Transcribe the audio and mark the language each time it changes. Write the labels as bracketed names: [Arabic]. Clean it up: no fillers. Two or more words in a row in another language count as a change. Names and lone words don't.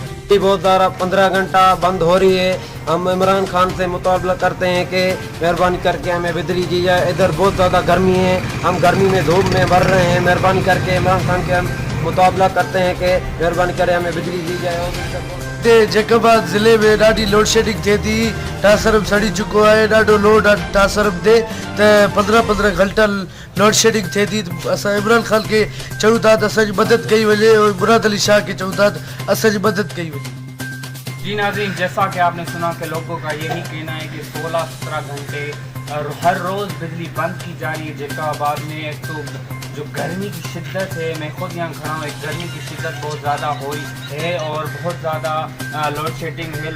[Urdu] بہت زیادہ 15 گھنٹہ بند ہو رہی ہے. ہم عمران خان سے مطالبہ کرتے ہیں کہ مہربانی کر کے ہمیں بجلی دی جائے. ادھر بہت زیادہ گرمی ہے، ہم گرمی میں دھوپ میں بڑھ رہے ہیں. مہربانی کر کے عمران خان کے ہم مطالبہ کرتے ہیں کہ مہربانی کرے ہمیں بجلی دی جائے. [Sindhi] جیکو آباد ضلع میں ڏاڍي لوڊ شيڊنگ ٿئي ٿي. ٽاسرب سڙي چڪو آهي، ڏاڍو لوڊ آهي ٽاسرب تي، ته 15-15 گهنٽا لوڊ شيڊنگ ٿئي ٿي. اسان عمران خان کي چئون ٿا ته اسان جي مدد ڪئي وڃي اور مراد علي شاهه کي چئون ٿا ته اسان جي مدد ڪئي وڃي. [Urdu] جی ناظرین، جیسا کہ آپ نے سنا کہ لوگوں کا یہی کہنا ہے کہ 16-17 گھنٹے اور ہر روز بجلی بند کی جا رہی ہے جیکو آباد میں. ایک تو جو گرمی کی شدت ہے، میں خود یہاں کھڑا ہوں، ایک گرمی کی شدت بہت زیادہ ہوئی ہے اور بہت زیادہ لوڈ شیڈنگ ہے.